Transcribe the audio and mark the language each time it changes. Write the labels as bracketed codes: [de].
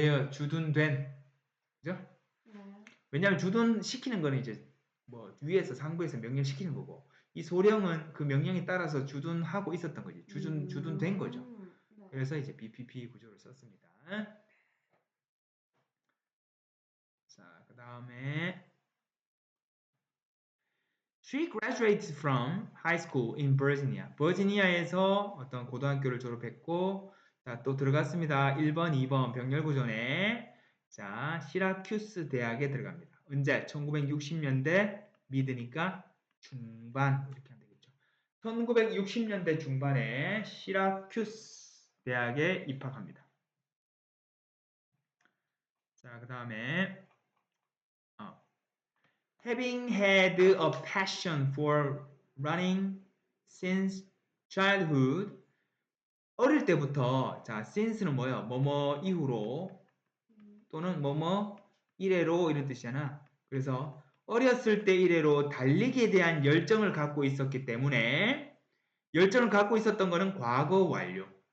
[ko] 주둔된 그죠? 왜냐하면 주둔시키는 거는 이제 뭐 위에서 상부에서 명령시키는 거고 이 소령은 그 명령에 따라서 주둔하고 있었던 거지. 주둔된 거죠. 그래서 이제 BPP 구조를 썼습니다. 자, 그 다음에 [en] She graduated from high school in Virginia. [ko] 버지니아에서 어떤 고등학교를 졸업했고 자, 또 들어갔습니다. 1번, 2번 병렬구조네. 자, 시라큐스 대학에 들어갑니다. 언제? 1960년대 미드니까 중반 이렇게 하면 되겠죠. 1960년대 중반에 시라큐스 대학에 입학합니다. 자, 그 다음에 [en] having had a passion for running since childhood. [ko] 어릴 때부터 자 since는 뭐예요? 뭐뭐 이후로 또는 뭐뭐 이래로 이런 뜻이잖아. 그래서 어렸을 때 이래로 달리기에 대한 열정을 갖고 있었기 때문에 열정을 갖고 있었던 거는 과거 완료.